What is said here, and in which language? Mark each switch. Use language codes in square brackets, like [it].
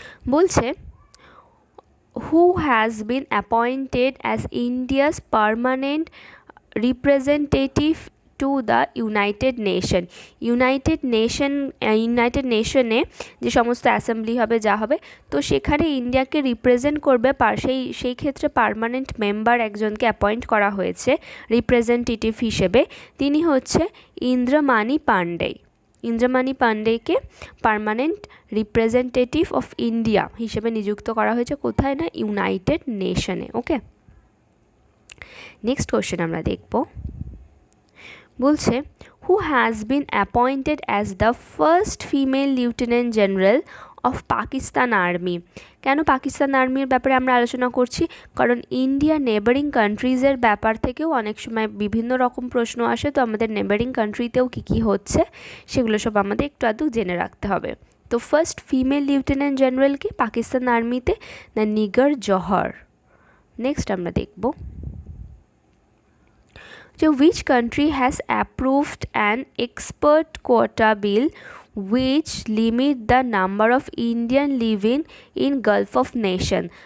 [bn] বলছে [en] who has been appointed as India's permanent representative to the United Nation। [bn] United নেশনে যে সমস্ত assembly হবে যা হবে, তো সেখানে ইন্ডিয়াকে রিপ্রেজেন্ট করবে, সেই ক্ষেত্রে পার্মানেন্ট মেম্বার একজনকে অ্যাপয়েন্ট করা হয়েছে রিপ্রেজেন্টেটিভ হিসেবে। তিনি হচ্ছে ইন্দ্রমাণি Pandey. ইন্দ্রমাণি পান্ডেকে permanent representative of India হিসেবে নিযুক্ত করা হয়েছে, কোথায় না? ইউনাইটেড নেশনে। ওকে, নেক্সট কোশ্চেন আমরা দেখব। বলছে [en] Who has been appointed as the first female lieutenant general of Pakistan army. [bn] কেন পাকিস্তান আর্মির ব্যাপারে আমরা আলোচনা করছি? কারণ ইন্ডিয়া নেবারিং কান্ট্রিজের ব্যাপার থেকেও অনেক সময় বিভিন্ন রকম প্রশ্ন আসে, তো আমাদের নেবারিং কান্ট্রিতেও কী হচ্ছে সেগুলো সব আমাদের একটু আধটু জেনে রাখতে হবে। তো ফার্স্ট ফিমেল লিউটেন্যান্ট জেনারেল কি পাকিস্তান আর্মিতে? না, নিগার জহর। নেক্সট আমরা দেখব যে [en] which country has approved an export quota bill which limit the number of Indian living in Gulf of Nation।